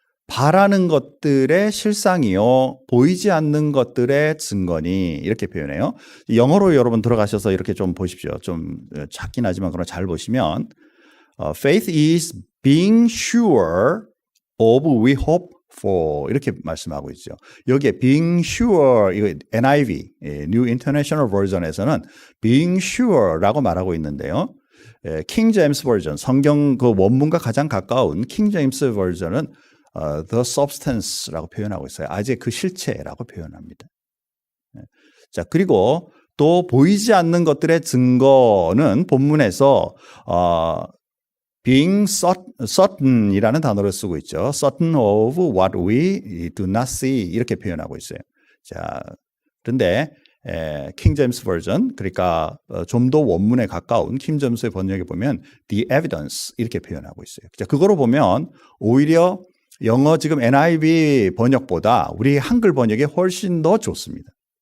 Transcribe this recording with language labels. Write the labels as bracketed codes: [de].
[ko] 바라는 것들의 실상이요 보이지 않는 것들의 증거니 이렇게 표현해요. 영어로 여러분 들어가셔서 이렇게 좀 보십시오. 좀 작긴 하지만 그럼 잘 보시면 [en] faith is being sure of we hope for [ko] 이렇게 말씀하고 있죠. 여기에 being sure 이거 NIV New International Version에서는 being sure라고 말하고 있는데요. 킹 제임스 버전 성경 그 원문과 가장 가까운 킹 제임스 버전은 the substance라고 표현하고 있어요. 아직 그 실체라고 표현합니다. 자, 그리고 또 보이지 않는 것들의 증거는 본문에서 being certain이라는 단어를 쓰고 있죠. [en] certain of what we do not see [ko] 이렇게 표현하고 있어요. 자, 그런데 킹 제임스 버전 그러니까 좀 더 원문에 가까운 킹 제임스의 번역에 보면 the evidence 이렇게 표현하고 있어요. 자, 그거로 보면 오히려 영어 지금 NIV 번역보다 우리 한글 번역이 훨씬 더 좋습니다.